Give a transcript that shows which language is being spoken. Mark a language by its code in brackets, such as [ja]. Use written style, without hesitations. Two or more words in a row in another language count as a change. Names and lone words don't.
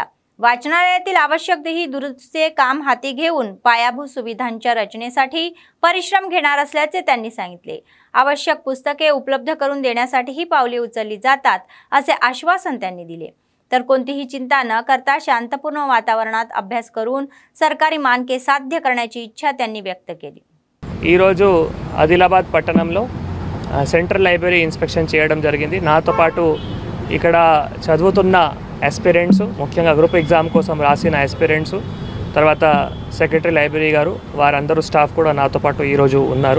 [mr] वाचनालयातील आवश्यक ती दुरुस्तीचे काम हाती घेऊन पायाभूत सुविधांच्या रचनेसाठी परिश्रम घेणार असल्याचे त्यांनी सांगितले. आवश्यक पुस्तके उपलब्ध करून देण्यासाठीही पावले उचलली जातात असे आश्वासन त्यांनी दिले. तर कोणतीही चिंता न करता शांतपूर्ण वातावरणात अभ्यास करून सरकारी मानके साध्य करण्याची इच्छा त्यांनी व्यक्त केली. [te] ఈ రోజు ఆదిలాబాద్ పట్టణంలో [en] central library inspection [te] చేయడం జరిగింది. నాతో పాటు ఇక్కడ చదువుతున్న ఆస్పిరెంట్స్, ముఖ్యంగా [en] group exam [te] కోసం రాసిన ఆస్పిరెంట్స్, తర్వాత [en] secretary library [te] గారు, వారందరూ స్టాఫ్ కూడా నాతో పాటు ఈరోజు ఉన్నారు.